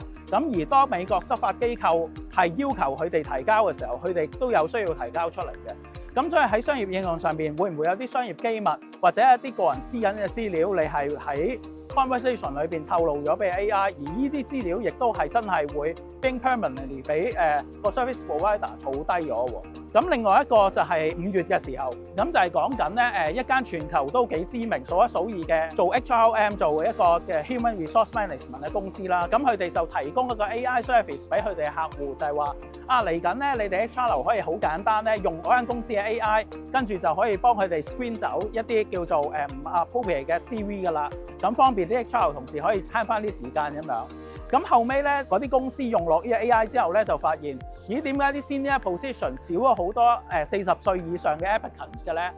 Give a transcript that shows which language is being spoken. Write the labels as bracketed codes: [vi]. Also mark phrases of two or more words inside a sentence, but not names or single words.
[yue] 咁而當美國執法機構係要求佢哋提交嘅時候，佢哋都有需要提交出嚟嘅。咁所以喺商業應用上邊，會唔會有啲商業機密或者一啲個人私隱嘅資料，你係喺 conversation 裏邊透露咗俾 AI， 而呢啲資料亦都係真係會 [en] being permanently [yue] 俾個 [en] service provider [yue] 儲低咗喎。咁另外一個就係5月嘅時候，咁就係講緊咧一間全球都幾知名、數一數二嘅做 HRM 做一個嘅 [en] human resource management [yue] 嘅公司啦。咁佢哋就提供一個 [en] AI service [yue] 俾佢哋嘅客戶，就係話嚟緊咧，你哋 HR 可以好簡單咧，用嗰間公司嘅 AI， 跟住就可以幫佢哋 screen 走一啲叫做唔 appropriate 嘅 CV 噶啦。咁方便啲 HR 同事可以慳翻啲時間咁樣。咁後尾咧，嗰啲公司用落呢個 AI 之後咧，就發現咦，點解啲 [en] senior position [yue] 少咗好多40歲以上嘅 applicants 嘅咧？